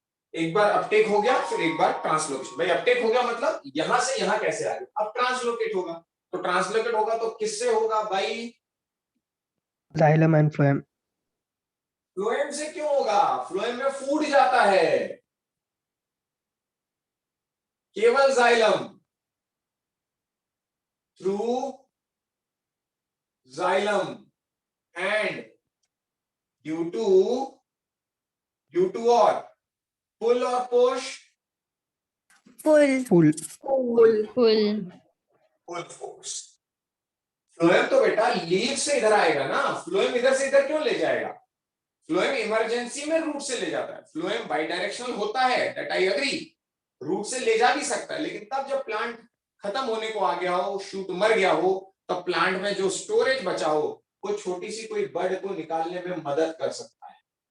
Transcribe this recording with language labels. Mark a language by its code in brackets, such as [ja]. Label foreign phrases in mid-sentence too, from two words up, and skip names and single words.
[hi] एक बार अपटेक हो गया, फिर एक बार ट्रांसलोकेशन। भाई अपटेक हो गया मतलब यहां से यहां कैसे आ गया, अब ट्रांसलोकेट होगा। तो ट्रांसलोकेट होगा तो किससे होगा भाई? [en] xylem and phloem. [hi] फ्लोएम से क्यों होगा? फ्लोएम में फूड जाता है, केवल जाइलम, [en] through xylem and due to [hi] और पुल और पुश, [en] Pull. Pull. Full. pull force. [hi] फ्लोएम तो बेटा लीव से इधर आएगा ना, फ्लोएम इधर से इधर क्यों ले जाएगा? फ्लोएम इमरजेंसी में रूट से ले जाता है। फ्लोएम [en] bi directional [hi] होता है, [en] that I agree, [hi] रूट से ले जा भी सकता है, लेकिन तब जब प्लांट खत्म होने को आ गया हो, शूट मर गया हो, तब प्लांट में जो स्टोरेज बचा हो वो छोटी सी कोई बर्ड को निकालने में मदद कर सकता है।